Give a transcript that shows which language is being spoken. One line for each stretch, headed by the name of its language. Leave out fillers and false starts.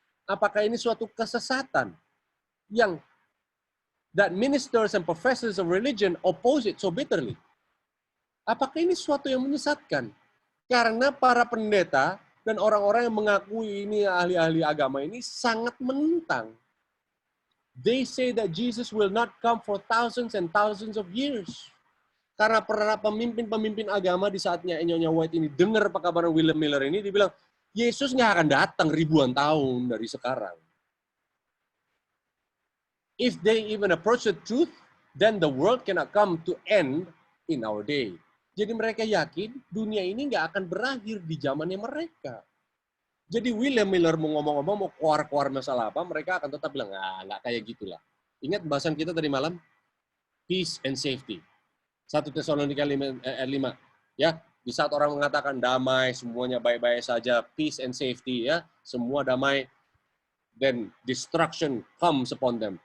Indonesian: Apakah ini suatu kesesatan yang
English: that ministers and professors of religion oppose it so bitterly?
Indonesian: Apakah ini sesuatu yang menyesatkan? Karena para pendeta dan orang-orang yang mengakui ini ahli-ahli agama ini sangat menentang.
English: They say that Jesus will not come for thousands and thousands of years.
Indonesian: Karena para pemimpin-pemimpin agama di saatnya Nyonya White ini dengar pekabaran William Miller ini, dia bilang, Yesus nggak akan datang ribuan tahun dari sekarang.
English: If they even approach the truth, then the world cannot come to end in our day.
Indonesian: Jadi mereka yakin dunia ini nggak akan berakhir di zamannya mereka. Jadi William Miller mau ngomong-ngomong, mau keluar-keluar masalah apa, mereka akan tetap bilang, nggak kayak gitulah. Ingat bahasan kita tadi malam?
English: Peace and safety.
Indonesian: 1 Tesalonika 5, ya. Di saat orang mengatakan damai, semuanya baik-baik saja,
English: peace and safety,
Indonesian: ya, semua damai,
English: then destruction comes upon them.